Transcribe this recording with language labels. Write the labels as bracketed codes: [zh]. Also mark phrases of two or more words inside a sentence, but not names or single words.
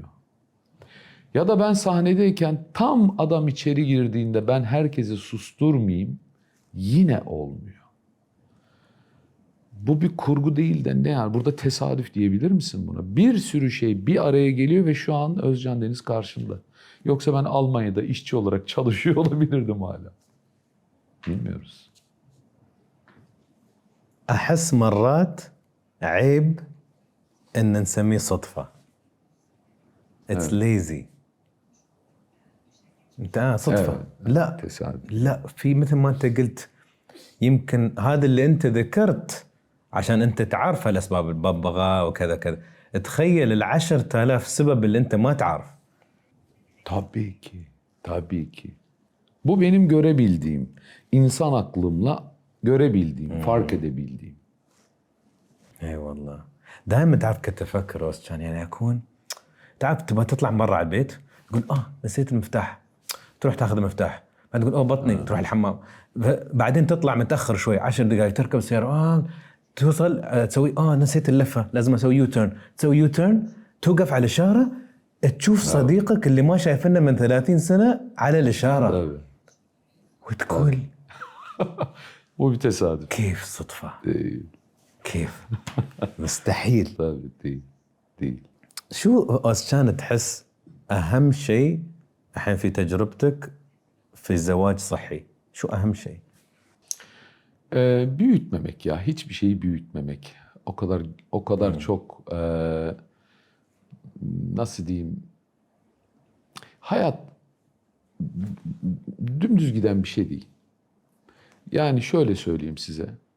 [tr] Ya da ben sahnedeyken tam adam içeri girdiğinde ben herkesi susturmayayım, yine olmuyor. Bu bir kurgu değil de ne yani? Burada tesadüf diyebilir misin buna? Bir sürü şey bir araya geliyor ve şu an Özcan Deniz karşımda. Yoksa ben Almanya'da işçi olarak çalışıyor olabilirdim hala. Bilmiyoruz. [ar] أحس مرات عيب إن نسميه صدفة. [en] It's lazy. [ar] انت صدفة. لا [tr] tesadüf. [ar] لا في مثل ما انت قلت يمكن هذا اللي انت ذكرت عشان انت تعرف الاسباب الببغاء وكذا كذا. تخيل ال10,000 سبب اللي انت ما تعرف. [tr] Tabii ki. Tabii ki. Bu benim görebildiğim, insan aklımla görebildiğim, fark edebildiğim. [ar] اي والله دائما تعرف كنت افكر كان يعني اكون تعرف تبغى تطلع من برا على البيت تقول نسيت المفتاح تروح تاخذ المفتاح بعدين تقول بطني تروح الحمام بعدين تطلع متاخر شوي 10 دقائق تركب السياره توصل تسوي نسيت اللفه لازم اسوي يوتيرن تسوي يوتيرن توقف على الاشاره تشوف صديقك اللي ما شايفنه من 30 سنه على الاشاره [tr] Tabii. [ar] وتقول [tr] Bu bir tesadüf. [ar] كيف صدفه [tr] Değil. [ar] كيف مستحيل. [tr] Tabii değil. Değil. [ar] شو كان تحس أهم شيء الحين في تجربتك في الزواج صحي؟ شو أهم شيء؟ [tr] Büyütmemek ya. Hiçbir şeyi büyütmemek. O kadar çok nasıl diyeyim? Hayat dümdüz giden bir şey değil. Yani şöyle söyleyeyim size.